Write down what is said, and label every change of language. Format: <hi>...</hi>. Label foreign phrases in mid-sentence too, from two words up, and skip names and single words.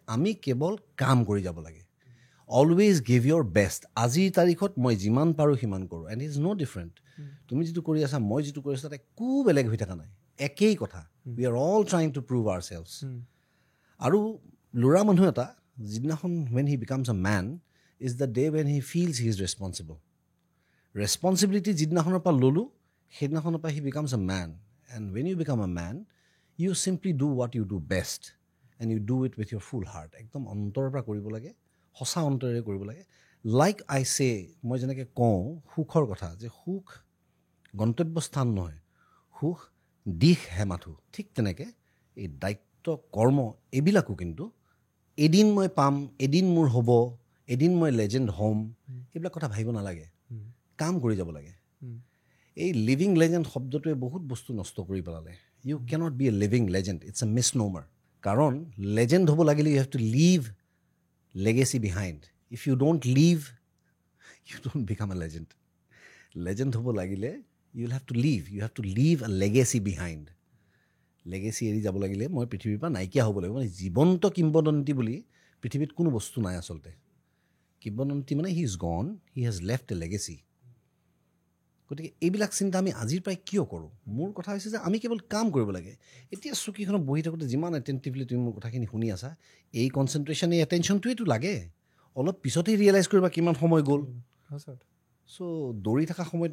<as>আমি কেৱল কাম কৰি যাব লাগে</as> <en>always give your best</en> <as>আজিৰ তাৰিখত মই যিমান পাৰোঁ সিমান কৰোঁ</as> <en>and is no different</en> <as>তুমি যিটো কৰি আছা মই যিটো কৰি আছোঁ তাত একো বেলেগ হৈ থকা নাই একেই কথা</as> <en>we are all trying to prove ourselves</en> <as>আৰু ল'ৰা মানুহ এটা যিদিনাখন</as> <en>when he becomes a man is the day when he feels he is responsible responsibility</en> <as>যিদিনাখনৰ পৰা ল'লোঁ সেইদিনাখনৰ পৰা</as> <en>he becomes a man and when you become a man you simply do what you do best and you do it with your full heart</en> <as>একদম অন্তৰৰ পৰা কৰিব লাগে সঁচা অন্তৰেৰে কৰিব লাগে</as> <en>like I say</en> <as>মই যেনেকৈ কওঁ সুখৰ কথা যে সুখ গন্তব্যস্থান নহয় সুখ দিশহে মাথো ঠিক তেনেকৈ এই দায়িত্ব কৰ্ম এইবিলাকো কিন্তু এদিন মই পাম এদিন মোৰ হ'ব এদিন মই লেজেণ্ড হ'ম এইবিলাক কথা ভাবিব নালাগে কাম কৰি যাব লাগে</as> <en>এই living legend</en> <as>শব্দটোৱে বহুত বস্তু নষ্ট কৰি পেলালে</as> <en>you cannot be a living legend it's a misnomer</en> <as>কাৰণ লেজেণ্ড হ'ব লাগিলে</as> <en>you have to leave legacy behind if you don't live you don't become a legend</en> <as>লেজেণ্ড হ'ব লাগিলে</as> <en>you have to leave a legacy behind</en> <as>লেগেচি এৰি যাব লাগিলে মই পৃথিৱীৰ পৰা নাইকিয়া হ'ব লাগিব মানে জীৱন্ত কিম্বদন্তী বুলি পৃথিৱীত কোনো বস্তু নাই আচলতে কিম্বদন্তী মানে</as> <en>he is gone he has left a legacy</en> <as>গতিকে এইবিলাক চিন্তা আমি আজিৰ পৰাই কিয় কৰোঁ মোৰ কথা হৈছে যে আমি কেৱল কাম কৰিব লাগে এতিয়া চকীখনত বহি থাকোঁতে যিমান এটেণ্টিভলি তুমি মোৰ কথাখিনি শুনি আছা এই কনচেনট্ৰেশ্যন এই এটেনশ্যনটোৱেতো লাগে অলপ পিছতেই ৰিয়েলাইজ কৰিবা কিমান সময় গ'ল চ' দৌৰি থকা সময়ত</as>